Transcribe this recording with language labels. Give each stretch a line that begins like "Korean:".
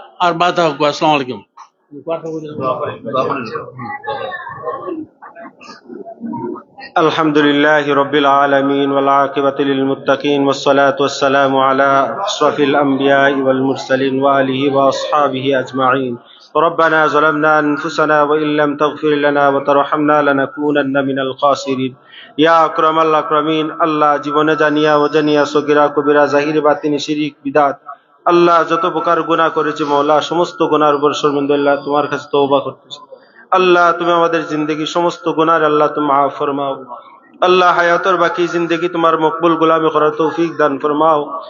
Bangla: আর বাদ থাকবো। আসসালামু আলাইকুম।
Arabic: আলহামদুলিল্লাহ রব্বিল আলামিন ওয়াল আকিবাতু লিল মুত্তাকিন ওয়াস সালাতু ওয়াস সালামু আলা আশরাফিল আমবিয়া ওয়াল মুরসালিন ওয়া আলিহি ওয়া আসহাবিহি আজমাইন। ربنا ظلمنا أنفسنا وإن لم تغفر لنا وترحمنا لنكونن من الخاسرين يا أكرم الأكرمين।
Bangla: আল্লাহ জীবনে জানিয়া ও জানিয়া সগীরা কবিরা জাহিরি বাতিনি শিরিক বিদআত আল্লাহ যত প্রকার গুনাহ করেছি মওলা, সমস্ত গুনাহর উপর শর্মিন্দা আল্লাহ তোমার কাছে তওবা করতেছি। আল্লাহ তুমি আমাদের জিন্দগি সমস্ত গুনাহ আল্লাহ তুমি মাফ ফরমাও। আল্লাহ হায়াতের বাকি জিন্দগি তোমার মকবুল গোলামি করার তৌফিক দান ফরমাও।